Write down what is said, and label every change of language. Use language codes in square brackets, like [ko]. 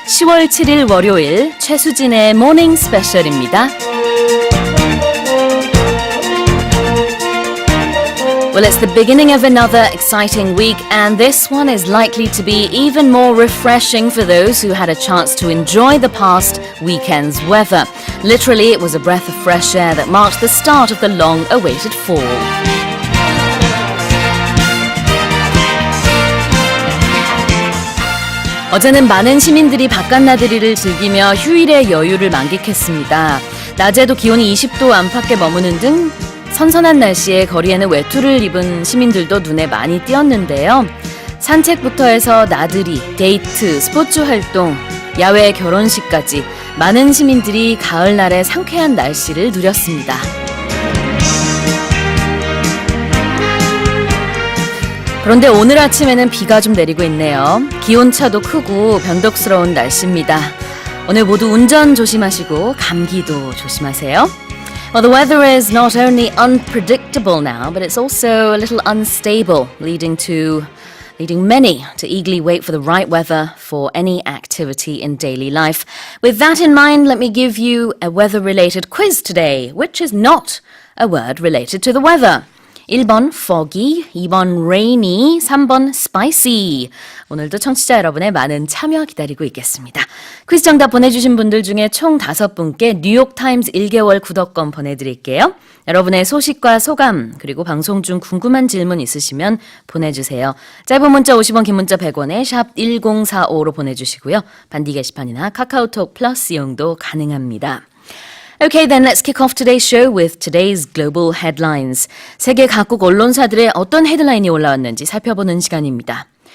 [ko] 10월 7일 월요일 최수진의 Morning Special입니다. [en] Well, it's the beginning of another exciting week, and this one is likely to be even more refreshing for those who had a chance to enjoy the past weekend's weather. Literally, it was a breath of fresh air that marked the start of the long-awaited fall. [ko] 어제는 많은 시민들이 바깥나들이를 즐기며 휴일의 여유를 만끽했습니다. 낮에도 기온이 20도 안팎에 머무는 등 선선한 날씨에 거리에는 외투를 입은 시민들도 눈에 많이 띄었는데요. 산책부터 해서 나들이, 데이트, 스포츠 활동, 야외 결혼식까지 많은 시민들이 가을날의 상쾌한 날씨를 누렸습니다. 그런데 오늘 아침에는 비가 좀 내리고 있네요. 기온차도 크고 변덕스러운 날씨입니다. 오늘 모두 운전 조심하시고 감기도 조심하세요. [en] Well, the weather is not only unpredictable now, but it's also a little unstable, leading many to eagerly wait for the right weather for any activity in daily life. With that in mind, let me give you a weather-related quiz today, which is not a word related to the weather. [ko] 1번 foggy, 2번 rainy, 3번 spicy. 오늘도 청취자 여러분의 많은 참여 기다리고 있겠습니다. 퀴즈 정답 보내주신 분들 중에 총 5분께 뉴욕타임즈 1개월 구독권 보내드릴게요. 여러분의 소식과 소감 그리고 방송 중 궁금한 질문 있으시면 보내주세요. 짧은 문자 50원, 긴 문자 100원에 샵 1045로 보내주시고요. 반디 게시판이나 카카오톡 플러스 이용도 가능합니다. [en] Okay, then let's kick off today's show with today's global headlines. [ko] 세계 각국 언론사들의 어떤 헤드라인이 올라왔는지 살펴보는 시간입니다.